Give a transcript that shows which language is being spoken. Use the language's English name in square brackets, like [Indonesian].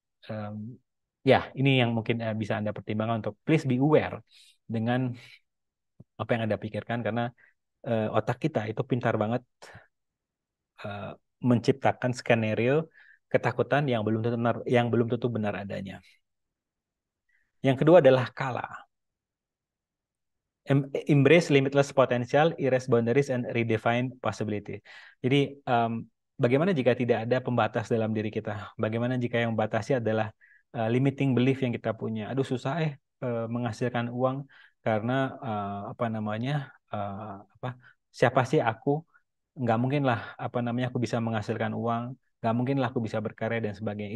[Indonesian] Em, ya, ini yang mungkin bisa Anda pertimbangkan untuk [English] please be aware [Indonesian] dengan apa yang Anda pikirkan karena otak kita itu pintar banget eh, menciptakan skenario ketakutan yang belum tentu benar adanya. Yang kedua adalah kala. [English] Embrace limitless potential, erase boundaries, and redefine possibility. [Indonesian] Jadi, bagaimana jika tidak ada pembatas dalam diri kita? Bagaimana jika yang membatasi adalah [English] limiting belief [Indonesian] yang kita punya? Aduh, susah menghasilkan uang karena apa namanya? Apa? Siapa sih aku? Nggak mungkin lah apa namanya aku bisa menghasilkan uang, nggak mungkin lah aku bisa berkarya dan sebagainya.